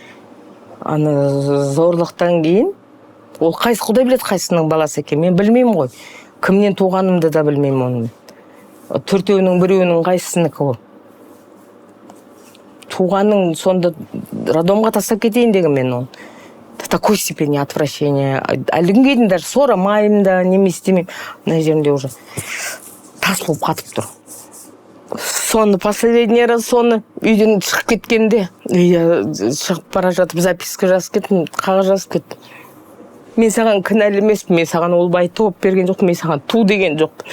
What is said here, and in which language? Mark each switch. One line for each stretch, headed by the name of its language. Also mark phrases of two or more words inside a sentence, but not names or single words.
Kazakh: Аны зорлықтан кейін, ол қайсы құдай біледі қайсының баласы екен, мен білмеймін ғой. Кімнен туғанымды да білмеймін оның. Төртеуінің біреуінің қайсысынікі ол. Туғанның сонда роддомға тастап кетейін деген мен оны.
Russian: До такой степени отвращения.
Kazakh: Әлгінге дейін даже сорамаймын да, немес демеймін. Мына жерінде уже тас болып қатып тұр. Соны
Russian: последний раз
Kazakh: соны үйден шығып кеткенде, шығып бара жатып записка жазып кеттім, қағаз жазып кеттім. Мен саған кінәлі емеспін, мен саған ол бай тауып берген жоқпын, мен саған ту деген жоқпын.